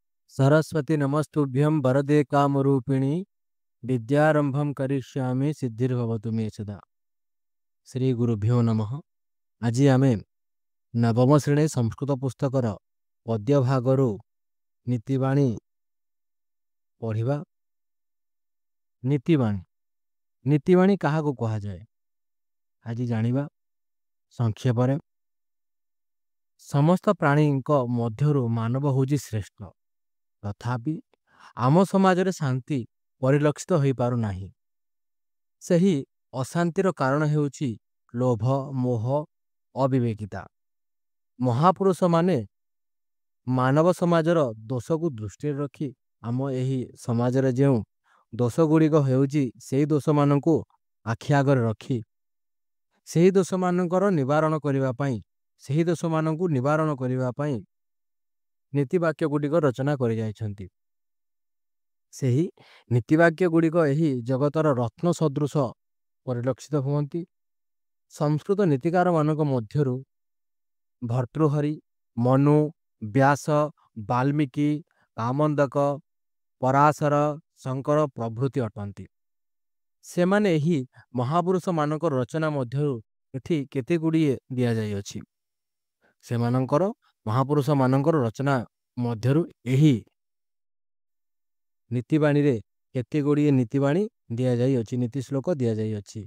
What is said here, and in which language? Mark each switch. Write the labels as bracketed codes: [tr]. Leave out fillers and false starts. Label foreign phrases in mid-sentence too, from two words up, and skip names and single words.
[sa] सरस्वती नमस्तुभ्यं वरदे कामरूपिणी विद्यारंभं करिष्यामि सिद्धिर्भवतु मे सदा। श्री गुरुभ्यो नमः। [or] ଆଜି ଆମେ ନବମ ଶ୍ରେଣୀ ସଂସ୍କୃତ ପୁସ୍ତକର ପଦ୍ୟ ଭାଗରୁ ନୀତିବାଣୀ ପଢ଼ିବା। ନୀତିବାଣୀ ନୀତିବାଣୀ କାହାକୁ କୁହା ଯାଏ ଆଜି ଜାଣିବା ସଂକ୍ଷେପ ରେ। ସମସ୍ତ ପ୍ରାଣୀ ମଧ୍ୟରୁ ମାନବ ହେଉଛି ଶ୍ରେଷ୍ଠ, ତଥାପି ଆମ ସମାଜ ରେ ଶାନ୍ତି ପରିଲକ୍ଷିତ ହୋଇ ପାରୁ ନାହିଁ। ସେହି ଅଶାନ୍ତିର କାରଣ ହେଉଛି ଲୋଭ, ମୋହ, ଅବିବେକିତା। ମହାପୁରୁଷ ମାନେ ମାନବ ସମାଜର ଦୋଷ କୁ ଦୃଷ୍ଟି ରଖି ଆମ ଏହି ସମାଜ ରେ ଯେଉଁ ଦୋଷ ଗୁଡ଼ିକ ହେଉଛି ସେହି ଦୋଷ ମାନଙ୍କୁ ଆଖି ଆଗରେ ରଖି ସେହି ଦୋଷ ମାନଙ୍କର ନିବାରଣ କରିବା ପାଇଁ ସେହି ଦୋଷ ମାନଙ୍କୁ ନିବାରଣ କରିବା ପାଇଁ ନୀତି ବାକ୍ୟ ଗୁଡ଼ିକ ରଚନା କରି ଯାଇଛନ୍ତି। ସେହି ନୀତିବାକ୍ୟ ଗୁଡ଼ିକ ଏହି ଜଗତର ରତ୍ନ ସଦୃଶ ପରିଲକ୍ଷିତ ହୁଅନ୍ତି। ସଂସ୍କୃତ ନୀତିକାର ମାନଙ୍କ ମଧ୍ୟରୁ ଭର୍ତ୍ତୃହରି, ମନୁ, ବ୍ୟାସ, ବାଲ୍ମୀକି, କାମନ୍ଦକ, ପରାଶର, ଶଙ୍କର ପ୍ରଭୃତି ଅଟନ୍ତି। ସେମାନେ ଏହି ମହାପୁରୁଷ ମାନଙ୍କ ରଚନା ମଧ୍ୟରୁ ଏଠି କେତେ ଗୁଡ଼ିଏ ଦିଆ ଯାଇ ଅଛି। ସେମାନଙ୍କର ମହାପୁରୁଷ ମାନଙ୍କର ରଚନା ମଧ୍ୟରୁ ଏହି ନୀତିବାଣୀ ରେ କେତେ ଗୁଡ଼ିଏ ନୀତିବାଣୀ ଦିଆ ଯାଇ ଅଛି, ନୀତି ଶ୍ଳୋକ ଦିଆ ଯାଇ ଅଛି।